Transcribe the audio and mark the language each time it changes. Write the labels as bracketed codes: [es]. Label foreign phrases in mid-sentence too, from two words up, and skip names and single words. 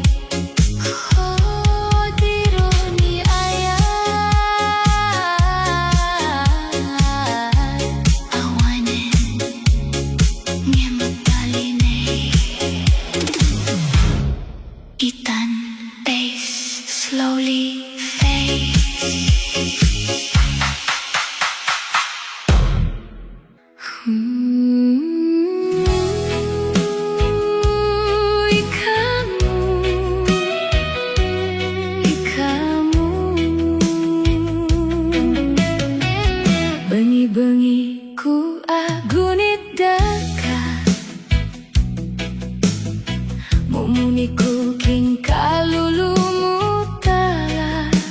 [ilo] Oh, diro ni ayat, awanen nga magdalinay. Itan, [en] pace, slowly fade. [pam] Ikamu bengi-bengi ku agunit daka, mumuni ku king kalulumutala.